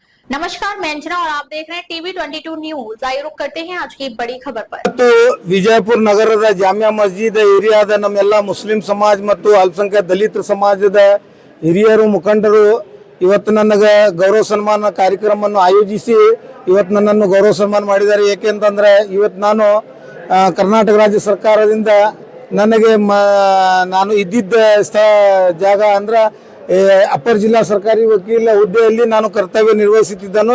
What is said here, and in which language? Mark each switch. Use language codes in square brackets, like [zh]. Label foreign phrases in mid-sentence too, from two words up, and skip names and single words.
[hi] नमस्कार, मैं अंजना और आप देख रहे हैं टीवी 22 न्यूज। आइए रुक करते हैं आज की बड़ी खबर पर। [kn] ವಿಜಯಪುರ ನಗರದ ಜಾಮಿಯಾ ಮಸ್ಜಿದ್ ಏರಿಯಾದ ನಮ್ಮೆಲ್ಲ ಮುಸ್ಲಿಂ ಸಮಾಜ ಮತ್ತು ಅಲ್ಪಸಂಖ್ಯಾತ ದಲಿತ ಸಮಾಜದ ಹಿರಿಯರು ಮುಖಂಡರು ಇವತ್ತು ನನಗೆ ಗೌರವ ಸನ್ಮಾನ ಕಾರ್ಯಕ್ರಮವನ್ನು ಆಯೋಜಿಸಿ ಇವತ್ತು ನನ್ನನ್ನು ಗೌರವ ಸನ್ಮಾನ ಮಾಡಿದ್ದಾರೆ. ಏಕೆಂತಂದ್ರೆ ಇವತ್ತು ನಾನು ಕರ್ನಾಟಕ ರಾಜ್ಯ ಸರ್ಕಾರದಿಂದ ನನಗೆ ನಾನು ಇದ್ದಿದ್ದ ಜಾಗ ಅಂದ್ರೆ ಅಪರ ಜಿಲ್ಲಾ ಸರ್ಕಾರಿ ವಕೀಲ ಹುದ್ದೆಯಲ್ಲಿ ನಾನು ಕರ್ತವ್ಯ ನಿರ್ವಹಿಸುತ್ತಿದ್ದನು.